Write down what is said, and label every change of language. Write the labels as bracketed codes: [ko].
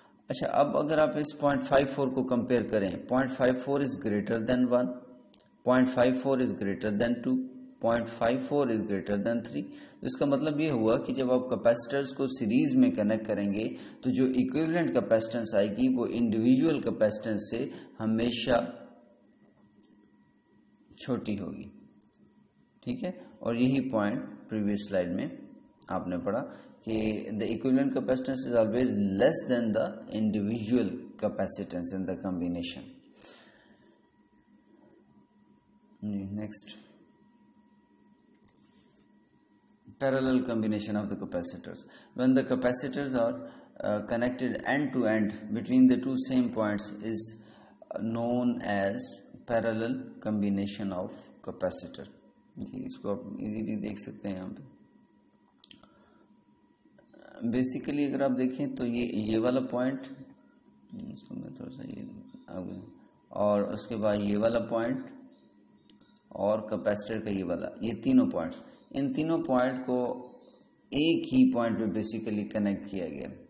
[ur] اچھا، اب اگر آپ اس 0.54 کو کمپیئر کریں، 0.54 is greater than 1، 0.54 is greater than 2، 0.54 is greater than 3. اس کا مطلب یہ ہوا کہ جب آپ کیپیسٹرز کو سیریز میں کنیکٹ کریں گے تو جو ایکویولنٹ کیپیسٹنس آئے گی وہ انڈیویجول کیپیسٹنس سے ہمیشہ چھوٹی ہوگی. ٹھیک ہے، اور یہی پوائنٹ پریویس سلائیڈ میں آپ نے پڑھا کہ [en] the equivalent capacitance is always less than the individual capacitance in the combination. Next, parallel combination of the capacitors. When the capacitors are connected end to end between the two same points is known as parallel combination of capacitor. [ur] جی اس کو آپ easily دیکھ سکتے ہیں یہاں پہ. Basically اگر آپ دیکھیں تو یہ والا پوائنٹ، اس کو میں تھوڑا سا یہ اور اس کے بعد یہ والا پوائنٹ اور کیپیسٹر کا یہ والا، یہ تینوں پوائنٹس، ان تینوں پوائنٹ کو ایک ہی پوائنٹ پہ بیسیکلی کنیکٹ کیا گیا.